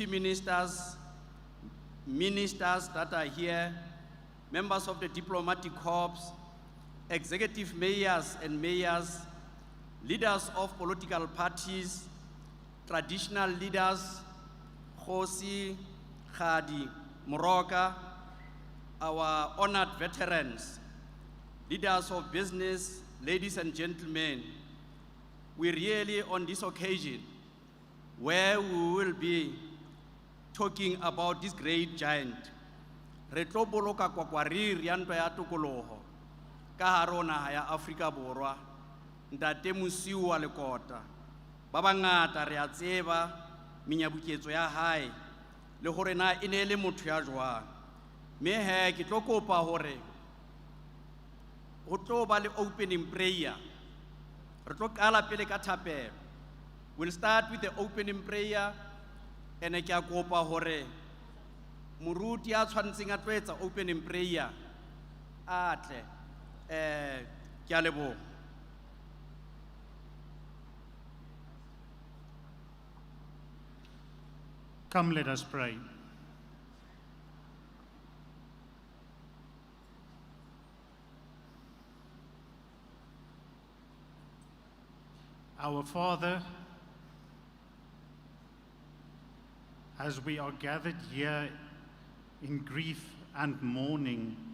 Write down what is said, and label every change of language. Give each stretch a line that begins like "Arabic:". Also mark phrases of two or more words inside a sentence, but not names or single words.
English: ministers, ministers that are here, members of the diplomatic corps, executive mayors and mayors, leaders of political parties, traditional leaders, Khosi, Khadi, Moroka, our honored veterans, leaders of business, ladies and gentlemen. We really, on this occasion, where we will be talking about this great giant,
Southern Sotho: re tlo boloka kwakwariri ya ntwa ya tokoloho ka hare ho naha ya Afrika Borwa, Ntate Terror Lekota. Ba bangata re a tseba menyabuketso ya hae le hore na e ne le motho ya jwang. Me he ke tlo kopa hore ho tlo ba le opening prayer. Re tlo qala pele ka thapelo.
English: We'll start with the opening prayer. And I can go
Southern Sotho: hore Muruti a tshwantseng a tlo etsa
English: opening prayer
Southern Sotho: atle ke a leboha.
English: Come, let us pray. Our Father, as we are gathered here in grief and mourning,